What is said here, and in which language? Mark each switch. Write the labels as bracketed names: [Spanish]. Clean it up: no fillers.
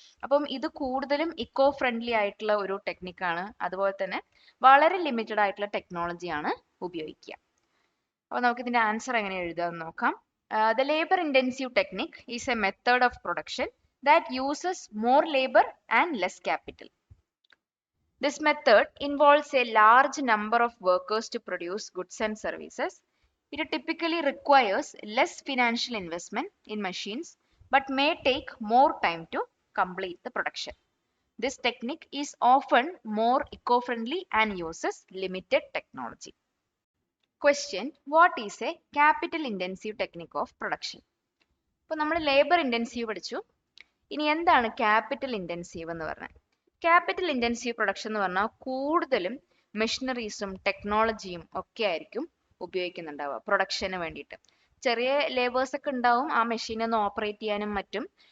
[Malayalam] അപ്പം ഇത് കൂടുതലും ഇക്കോ ഫ്രണ്ട്ലി ആയിട്ടുള്ള ഒരു ടെക്നിക്കാണ്. അതുപോലെ തന്നെ വളരെ ലിമിറ്റഡ് ആയിട്ടുള്ള ടെക്നോളജിയാണ് ഉപയോഗിക്കുക. അപ്പോൾ നമുക്ക് ഇതിന്റെ ആൻസർ എങ്ങനെ എഴുതാമെന്ന് നോക്കാം. [English] The labour intensive technique is a method of production that uses more labour and less capital. This method involves a large number of workers to produce goods and services. It typically requires less financial investment in machines but may take more time to complete the production. This technique is often more eco-friendly and uses limited technology. Question: What is a capital intensive technique of production? [Malayalam] ഇപ്പോൾ നമ്മൾ labour intensive പഠിച്ചു. ഇനി എന്താണ് capital intensive എന്ന് പറഞ്ഞാൽ? Capital intensive production എന്ന് പറഞ്ഞാൽ കൂടുതലും മെഷീനറീസും ടെക്നോളജിയും ഒക്കെ ആയിരിക്കും ഉപയോഗിക്കുന്നുണ്ടാവുക പ്രൊഡക്ഷന് വേണ്ടിയിട്ട്. ചെറിയ ലേബേഴ്സ് ഒക്കെ ഉണ്ടാവും ആ മെഷീൻ ഒന്ന് ഓപ്പറേറ്റ് ചെയ്യാനും മറ്റും.